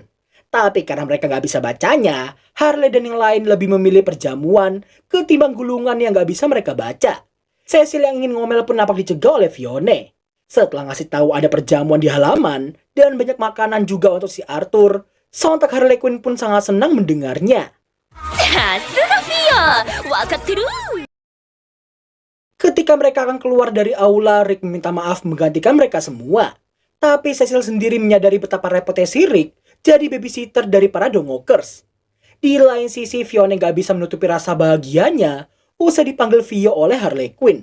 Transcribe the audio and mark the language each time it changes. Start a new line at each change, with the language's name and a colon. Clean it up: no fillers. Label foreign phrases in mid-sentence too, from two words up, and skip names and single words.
Indonesian: Tapi karena mereka nggak bisa bacanya, Harley dan yang lain lebih memilih perjamuan ketimbang gulungan yang nggak bisa mereka baca. Cecil yang ingin ngomel pun nampak dicegah oleh Fione. Setelah ngasih tahu ada perjamuan di halaman dan banyak makanan juga untuk si Arthur, sontak Harley Quinn pun sangat senang mendengarnya.
Japanese: ささすがフィオわかってる
Indonesian: Ketika mereka akan keluar dari aula, Rick meminta maaf menggantikan mereka semua. Tapi Cecil sendiri menyadari betapa repotnya si Rick jadi babysitter dari para Dongokers. Di lain sisi, Fiona gak bisa menutupi rasa bahagianya usai dipanggil Vio oleh Harley Quinn.